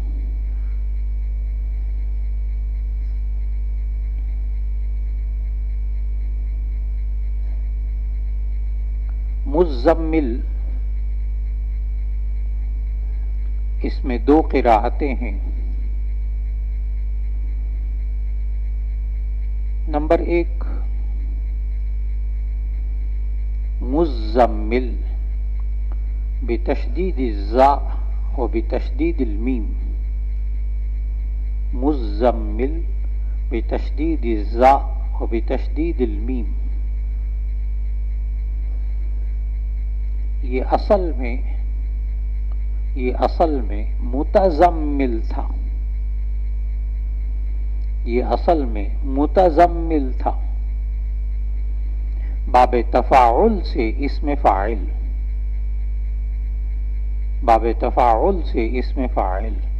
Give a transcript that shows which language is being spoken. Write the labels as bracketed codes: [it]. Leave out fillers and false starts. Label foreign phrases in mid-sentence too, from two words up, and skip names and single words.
[ur] مزمل، اس میں 2 قراءتیں ہیں۔ نمبر 1 مزمل [ar] بتشدید الزاء و بتشدید المیم، [ur] مزمل [ar] بتشدید الزاء و بتشدید المیم۔ [ur] یہ اصل میں متزمل تھا، یہ اصل میں متزمل تھا، باب تفاعل سے اسم فاعل، باب تفاعل سے اسم فاعل۔